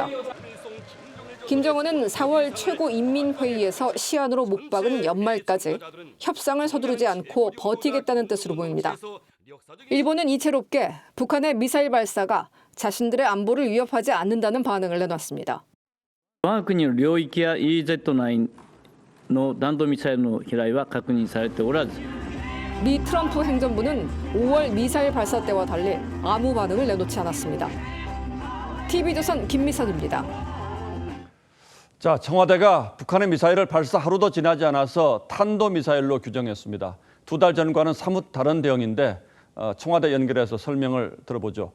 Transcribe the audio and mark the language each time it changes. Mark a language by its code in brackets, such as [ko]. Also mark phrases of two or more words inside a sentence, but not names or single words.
[ko] 김정은은 4월 최고인민회의에서 시한으로 못 박은 연말까지 협상을 서두르지 않고 버티겠다는 뜻으로 보입니다. 일본은 이채롭게 북한의 미사일 발사가 자신들의 안보를 위협하지 않는다는 반응을 내놨습니다. [ja] 我が国の領域や EEZ 内の弾道ミサイルの飛来は確認されておらず [ko] 미 트럼프 행정부는 5월 미사일 발사 때와 달리 아무 반응을 내놓지 않았습니다. TV조선 김미선입니다. 자, 청와대가 북한의 미사일을 발사 하루도 지나지 않아서 탄도미사일로 규정했습니다. 2달 전과는 사뭇 다른 대응인데 청와대 연결해서 설명을 들어보죠.